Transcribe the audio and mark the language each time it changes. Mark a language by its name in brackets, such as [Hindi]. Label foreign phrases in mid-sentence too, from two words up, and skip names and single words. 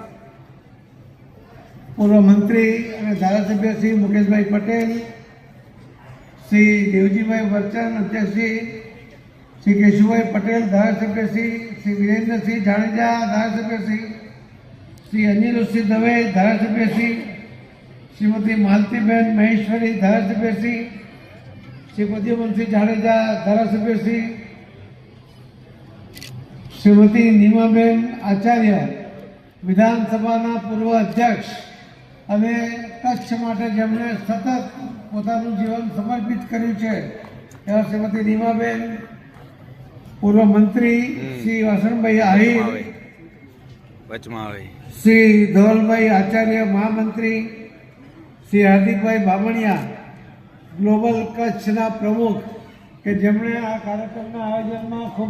[Gujarati] પૂર્વ મંત્રી અને ધારાસભ્ય શ્રી મુકેશભાઈ પટેલ, શ્રી દેવજીભાઈ વર્ચન અધ્યક્ષશ્રી, શ્રી કેશુભાઈ પટેલ ધારાસભ્યશ્રી, શ્રી વિરેન્દ્રસિંહ જાડેજા ધારાસભ્યશ્રી, શ્રી અનિરુદ્ધસિંહ દવે ધારાસભ્યશ્રી, શ્રીમતી માલતીબેન મહેશ્વરી ધારાસભ્યશ્રી, શ્રી પ્રદ્યુમનસિંહ જાડેજા ધારાસભ્યશ્રી, શ્રીમતી નીમાબેન આચાર્ય વિધાનસભા પૂર્વ અધ્યક્ષ અને કચ્છ માટે જેમણે સતત પોતાનું જીવન સમર્પિત કર્યું છે એવા શ્રીમતી નીમાબેન, પૂર્વ મંત્રી શ્રી વાસણભાઈ આહિર, શ્રી ધવલભાઈ આચાર્ય મહામંત્રી, શ્રી હાર્દિકભાઈ બામણિયા ગ્લોબલ કચ્છના પ્રમુખ કે જેમણે આ કાર્યક્રમના આયોજનમાં ખૂબ